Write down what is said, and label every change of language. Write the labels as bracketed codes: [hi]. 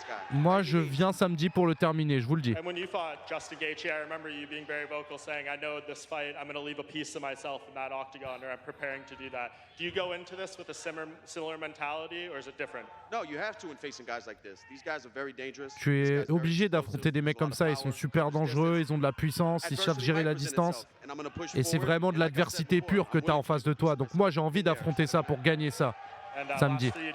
[fr] Moi, je viens samedi pour le terminer, je vous le dis. [en] And when you fought Justin Gaethje, I remember you being very vocal saying, I know this fight, I'm going to leave a piece of myself in that octagon, or I'm preparing to do that. Do you go into this with a similar mentality, or is it different? No, you have to in facing guys like this. These guys are very dangerous. [fr] Tu es obligé d'affronter des mecs comme ça, ils sont super dangereux, ils ont de la puissance, ils savent gérer la distance. Et c'est vraiment de l'adversité pure que tu as en face de toi. Donc moi, j'ai envie d'affronter ça pour gagner ça. samedi.